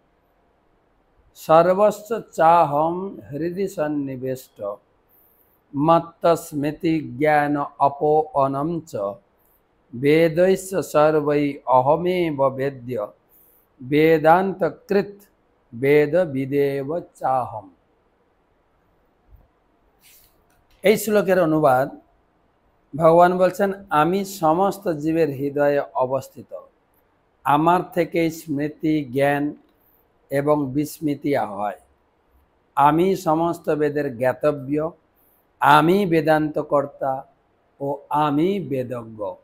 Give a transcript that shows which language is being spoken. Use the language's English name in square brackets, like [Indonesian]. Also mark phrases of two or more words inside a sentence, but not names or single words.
[Sanskrit] सर्वस्य चाहं हृदि सन्निविष्टो मत्तः स्मृति ज्ञान अपोहनं च वेदैश्च सर्वै अहमेव वेद्य वेदान्तकृत वेदविदेव चाहम्। [Bangla] এই শ্লোকের অনুবাদ, ভগবান বলছেন আমি সমস্ত জীবের হৃদয়ে অবস্থিত, আমার থেকে স্মৃতি জ্ঞান এবং বিস্মৃতি হয়। আমি সমস্ত বেদের জ্ঞাতব্য, আমি বেদান্তকর্তা ও আমি বেদজ্ঞ।